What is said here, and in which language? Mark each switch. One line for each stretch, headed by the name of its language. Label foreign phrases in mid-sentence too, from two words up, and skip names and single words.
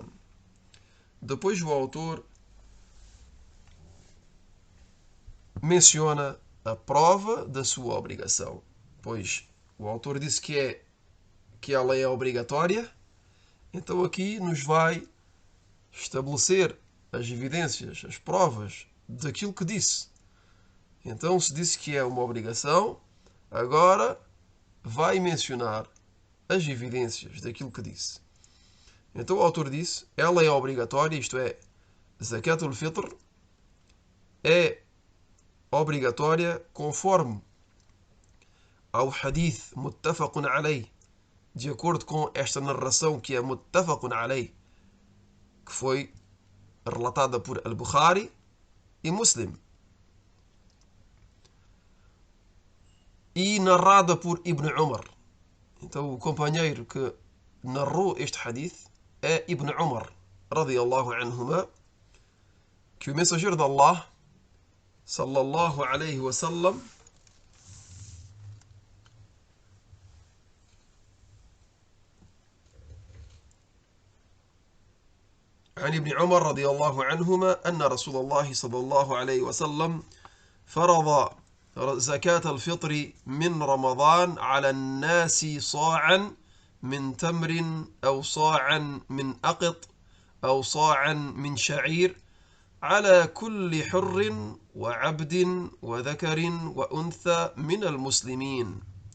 Portuguese: Depois o autor menciona a prova da sua obrigação, pois o autor disse que ela é obrigatória, então aqui nos vai estabelecer as evidências, as provas daquilo que disse. Então, se disse que é uma obrigação, agora vai mencionar as evidências daquilo que disse. Então o autor disse, ela é obrigatória, isto é,
Arabic: زكاة الفطر
Portuguese: é obrigatória conforme ao hadith
Arabic: متفق عليه,
Portuguese: de acordo com esta narração que é
Arabic: متفق عليه,
Portuguese: que foi relatada por Al-Bukhari e Muslim, e narrada por Ibn Umar. Então o companheiro que narrou este hadith é Ibn Umar,
Arabic: رضي الله عنهما,
Portuguese: que o mensageiro de Allah,
Arabic: صلى الله عليه وسلم, عن ابن عمر رضي الله عنهما أن رسول الله صلى الله عليه وسلم فرض زكاة الفطر من رمضان على الناس صاعا من تمر أو صاعا من أقط أو صاعا من شعير على كل حر وعبد وذكر وأنثى من المسلمين.